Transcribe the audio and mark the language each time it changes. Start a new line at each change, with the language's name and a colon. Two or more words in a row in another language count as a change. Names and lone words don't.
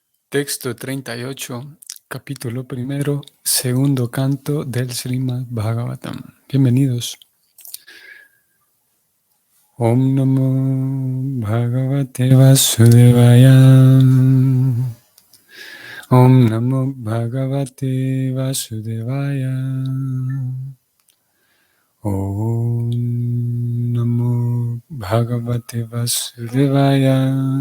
Spanish: Texto 38, capítulo primero, segundo canto del Srimad Bhagavatam. Bienvenidos.
Sanskrit: Om Namo Bhagavate Vasudevaya. Om Namo Bhagavate Vasudevaya. Om Namo Bhagavate Vasudevaya.